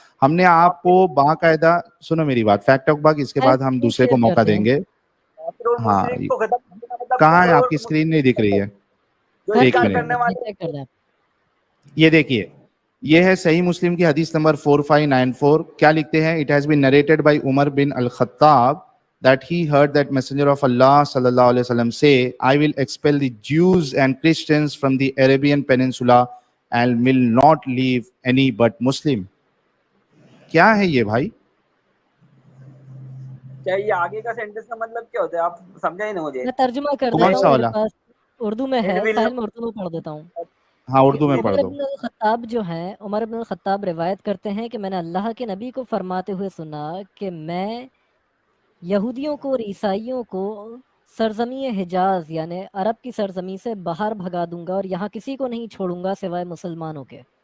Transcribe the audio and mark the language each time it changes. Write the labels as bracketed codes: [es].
[ur] ہم نے آپ کو باقاعدہ، سنو میری بات، فیکٹ ٹاک باغ، اس کے بعد ہم دوسرے کو موقع دیں گے. ہاں کہاں ہے آپ کی اسکرین؟ نہیں دکھ رہی ہے. ایک منٹ، یہ دیکھیے، یہ ہے صحیح مسلم کی حدیث نمبر 4594. کیا لکھتے ہیں؟ [en] It has been narrated by Umar bin al-Khattab that he heard that Messenger of Allah sallallahu alaihi wasallam say, I will expel the Jews and Christians from the Arabian Peninsula and will not leave any but Muslim. [ur] کیا ہے یہ بھائی؟ کیا یہ آگے کا sentence کا مطلب کیا ہوتا ہے؟ آپ سمجھا ہی نہیں مجھے. میں ترجمہ کر دیتا ہوں، میرے پاس اردو میں ہے، ساحل میں اردو میں پڑھ دیتا ہوں. ہاں اردو میں پڑھ دو. عمر بن الخطاب روایت کرتے ہیں کہ میں نے اللہ کے نبی کو فرماتے ہوئے سنا کہ میں یہودیوں کو اور عیسائیوں کو سرزمین حجاز یعنی عرب کی سرزمین سے باہر بھگا دوں گا اور یہاں کسی کو نہیں چھوڑوں گا سوائے مسلمانوں کے.